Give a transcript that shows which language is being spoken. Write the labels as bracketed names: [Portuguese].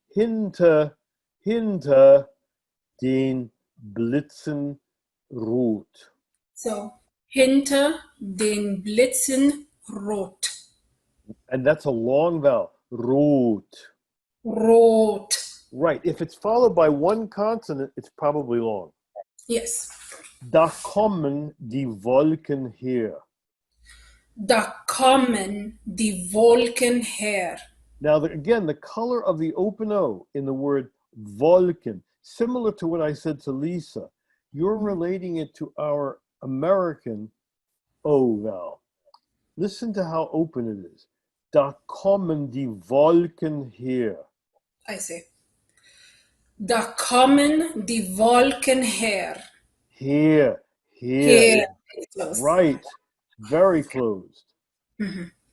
[German] Hinter den Blitzen rot. So, hinter den Blitzen rot. [English] And that's a long vowel. Rot. [German] Rot. [English] Right. If it's followed by one consonant, it's probably long. Yes. [German] Da kommen die Wolken her. Da kommen die Wolken her. [English] Now, again, the color of the open O in the word Wolken, similar to what I said to Lisa, you're relating it to our American O vowel. Listen to how open it is. [German] Da kommen die Wolken her. [English] I see. [German] Da kommen die Wolken her. [English] Here. Here. Right. Very closed. Mm-hmm.